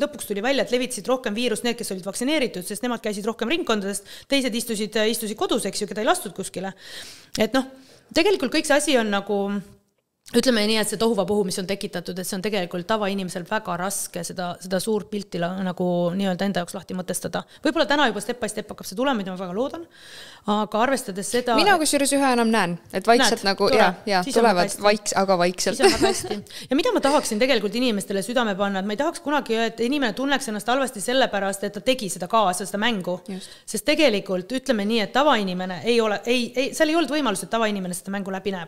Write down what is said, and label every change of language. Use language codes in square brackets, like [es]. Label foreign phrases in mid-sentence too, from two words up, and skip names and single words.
[et] Lõpuks tuli välja, et levitasid rohkem viirust need, kes olid vaktsineeritud, sest nemad käisid rohkem ringkondadest, teised istusid kodus, eks ju, keda ei lastud kuskile. Et tegelikult kõik see asi on nagu... Ütleme nii, et see tohuvapuhu, mis on tekitatud, et see on tegelikult tavainimesel väga raske seda suurt pilti nagu nii-öelda enda jaoks lahti mõtestada. Võib-olla täna juba [en] step by step [et] hakkab see tulema, mida ma väga loodan, aga arvestades seda... Mina kusjuures ühe enam näen, et vaikselt nagu, ja tulevad aga vaikselt. Ja mida ma tahaksin tegelikult inimestele südame panna, et ma ei tahaks kunagi, et inimene tunneks ennast halvasti sellepärast, et ta tegi seda kaasa, seda mängu. Just. Sest tegelikult ütleme nii, et tavainimene seal ei olnud võimalus, et tavainimene seda mängu läbi näeb.